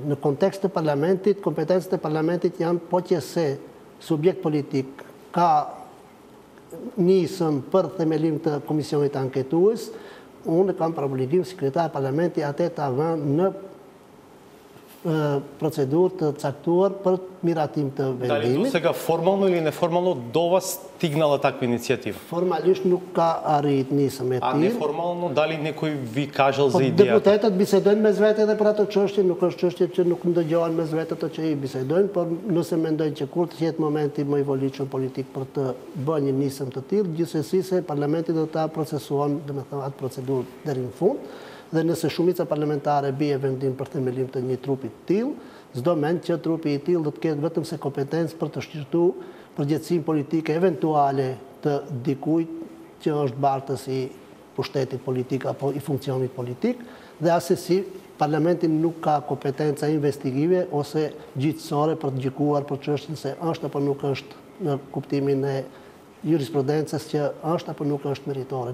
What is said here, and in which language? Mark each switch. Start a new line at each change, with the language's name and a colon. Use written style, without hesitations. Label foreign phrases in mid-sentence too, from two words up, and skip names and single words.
Albanian: Në kontekst të parlamentit, kompetencët e parlamentit janë po që se subjekt politik ka nisën për themelim të komisionit anketues, unë kam për obligim si kryetar parlamenti atë ta vënë në процедур të caktuar për miratim të vendimit.
Macedonian: Дали до сега формално или неформално до вас стигнала таква иницијатива?
Albanian: Формалисht nuk ka arrit nisëm me
Macedonian: А
Albanian: tillë.
Macedonian: неформално дали некој ви кажал за идејата?
Albanian: Deputetët bisedojnë mes vete edhe për ato çështje, nuk është çështje që nuk ndëgjohen mes vete ato që i bisedojnë, por nëse mendojnë që kur të jetë momenti më i volitshëm politik për të bërë një nisëm të tillë, gjithsesi se parlamenti do ta procesuon, domethënë atë procedurë deri në fund. Dhe nëse shumica parlamentare bie vendim për themelim të një trupi të tillë, çdo mend që trupi i tillë do të ketë vetëm se kompetencë për të shqyrtuar përgjegjësinë politike eventuale të dikujt që është bartës i pushtetit politik apo i funksionit politik, dhe asesi parlamenti nuk ka kompetenca investigative ose gjyqësore për të gjykuar për çështjen se është apo nuk është në kuptimin e jurisprudencës që është apo nuk është meritore.